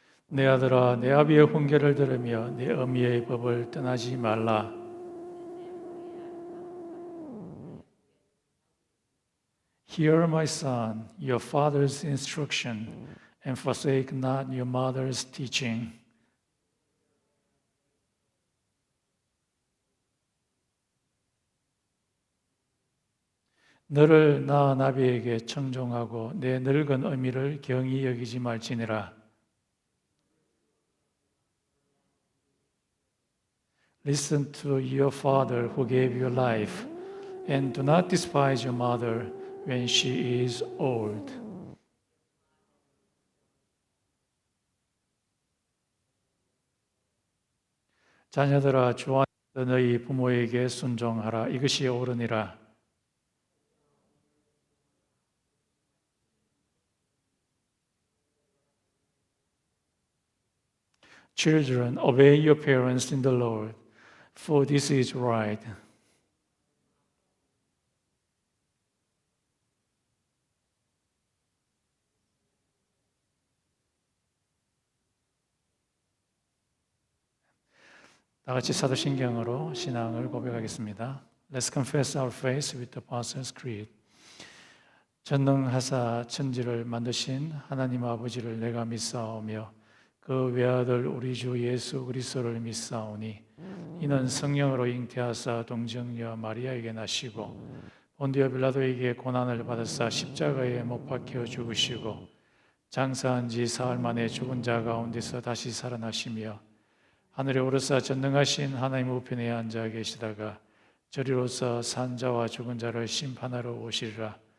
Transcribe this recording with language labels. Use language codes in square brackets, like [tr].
[ko] 내 아들아, 내 아비의 훈계를 들으며 내 어미의 법을 떠나지 말라. [en] Hear, my son, your father's instruction, and forsake not your mother's teaching. [ko] 너를 낳은 아비에게 청종하고 내 늙은 어미를 경히 여기지 말지니라. [en] Listen to your father who gave you life, and do not despise your mother when she is old. [ko] 자녀들아, 주 안에서 너희 부모에게 순종하라. 이것이 옳으니라. [en] Children, obey your parents in the Lord, for this is right. [ko] 다 같이 사도신경으로 신앙을 고백하겠습니다. [en] Let's confess our faith with the Apostles' Creed. [ko] 전능하사 천지를 만드신 하나님 아버지를 내가 믿사오며 그 외아들 우리 주 예수 그리스도를 믿사오니 이는 성령으로 잉태하사 동정녀 마리아에게 나시고 본디오 빌라도에게 고난을 받으사 십자가에 못 박혀 죽으시고 장사한 지 사흘 만에 죽은 자 가운데서 다시 살아나시며 하늘에 오르사 전능하신 하나님 우편에 앉아 계시다가 저리로서 산 자와 죽은 자를 심판하러 오시리라.